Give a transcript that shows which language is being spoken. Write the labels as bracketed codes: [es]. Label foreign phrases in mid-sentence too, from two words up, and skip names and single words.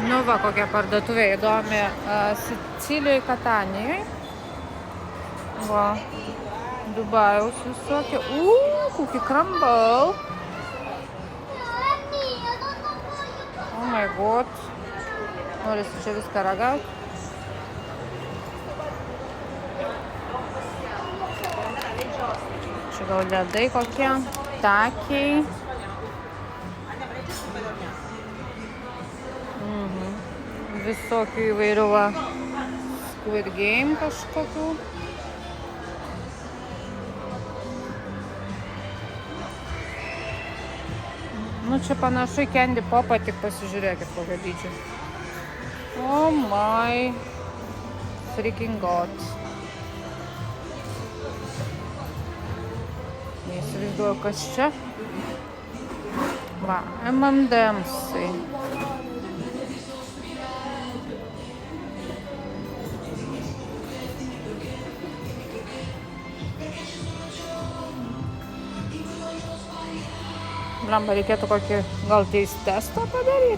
[lt] va, kokia parduotuvė įdomi Sicilijoje, Katanijoje. Va, Dubajaus visokie. [en] Cookie crumble. Oh my god. [lt] Norisi čia viską ragauti. Čia gal ledai kokie, takiai. Visokių įvairių va, Squid Game kažkokių. Nu čia panašu į Candy Popą, tik pasižiūrėkit kokio dydžio. [en] Oh my freaking god. [lt] Neįsivaizduoju, kas čia. Va, M&M'sai. Blemba, reikėtų kokį gal taste testą padaryti.